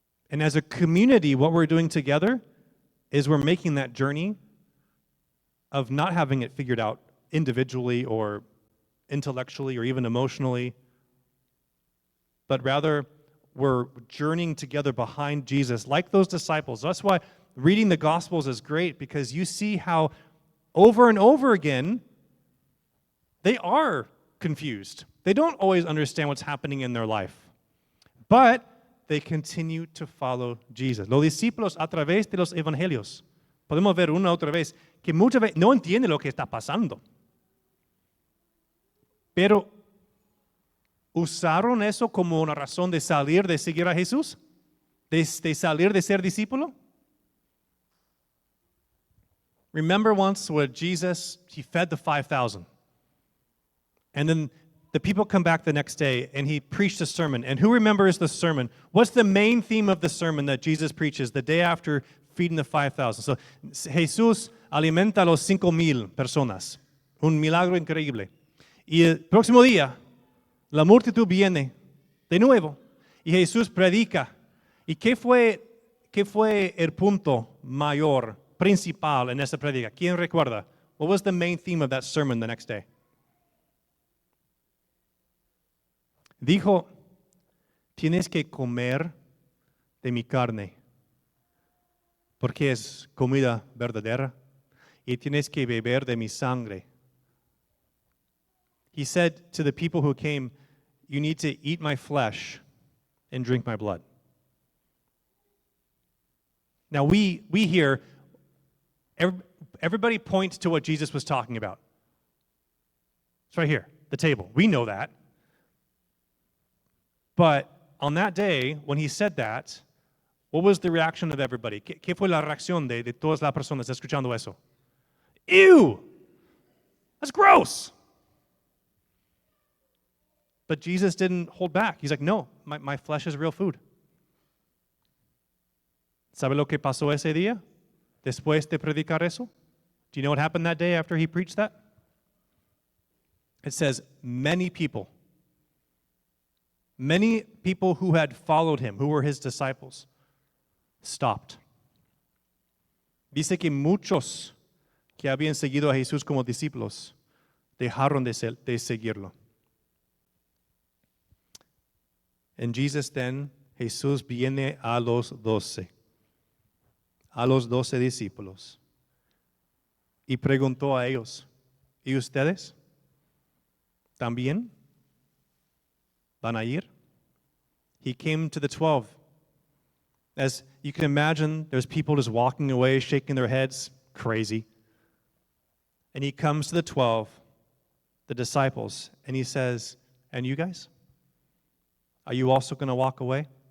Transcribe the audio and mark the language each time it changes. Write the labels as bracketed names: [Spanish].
[English] And as a community, what we're doing together is we're making that journey of not having it figured out individually or intellectually or even emotionally, but rather we're journeying together behind Jesus like those disciples. That's why reading the Gospels is great, because you see how over and over again they are confused. They don't always understand what's happening in their life, but they continue to follow Jesus. [Spanish] Los discípulos a través de los evangelios, podemos ver una otra vez, que muchas veces no entienden lo que está pasando. Pero ¿usaron eso como una razón de salir de seguir a Jesús? ¿De salir de ser discípulo? [English] Remember once where Jesus, he fed the 5,000. And then the people come back the next day and he preached a sermon. And who remembers the sermon? What's the main theme of the sermon that Jesus preaches the day after feeding the 5,000? [Spanish] So Jesús alimenta a los 5,000 personas. Un milagro increíble. Y el próximo día, la multitud viene de nuevo y Jesús predica. ¿Y qué fue el punto mayor, principal en esa predica? ¿Quién recuerda? [English] What was the main theme of that sermon the next day? [Spanish] Dijo, tienes que comer de mi carne, porque es comida verdadera, y tienes que beber de mi sangre. [English] He said to the people who came, you need to eat my flesh and drink my blood. Now we hear, everybody points to what Jesus was talking about. It's right here, the table. We know that. But on that day, when he said that, what was the reaction of everybody? [Spanish] ¿Qué fue la reacción de todas las personas escuchando eso? [English] Ew! That's gross! But Jesus didn't hold back. He's like, no, my flesh is real food. [Spanish] ¿Sabe lo que pasó ese día? Después de predicar eso? [English] Do you know what happened that day after he preached that? It says, many people who had followed him, who were his disciples, stopped. [Spanish] Dice que muchos que habían seguido a Jesús como discípulos dejaron de seguirlo. [English] And Jesus then, [Spanish] Jesús viene a los 12 discípulos, y preguntó a ellos, ¿y ustedes también van a ir? [English] He came to the 12. As you can imagine, there's people just walking away, shaking their heads, crazy. And he comes to the 12, the disciples, and he says, and you guys? Are you also going to walk away?